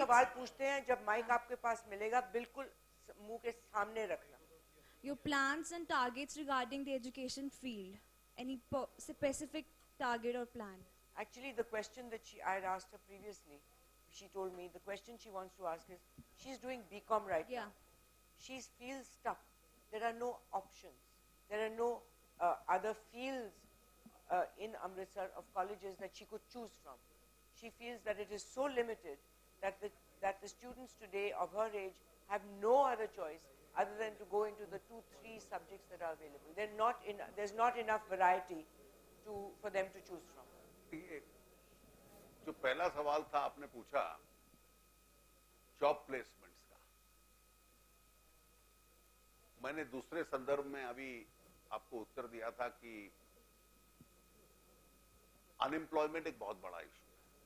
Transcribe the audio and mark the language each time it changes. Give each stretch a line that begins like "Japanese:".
Hindi: सवाल पूछते हैं, जब माइक आपके पास मिलेगा, बिल्कुल मुंह के सामने रखना.
English: Your plans and targets regarding the education field. Any specific target or plan? Actually, the question that I had asked her previously she told me the question she wants to ask is, she's doing BCom right Yeah. now. She feels stuck. There are no options. There are no other fields in Amritsar of colleges that she could choose from. She feels that it is so limited that the students today of her age have no other choice other than to go into the 2-3 subjects that are available. There's not enough variety for them to choose from.
Hindi: जो पहला सवाल था आपने पूछा job placements का, मैंने दूसरे संदर्भ में अभी आपको उत्तर दिया था कि अनएम्प्लॉयमेंट एक बहुत बड़ा इशू है.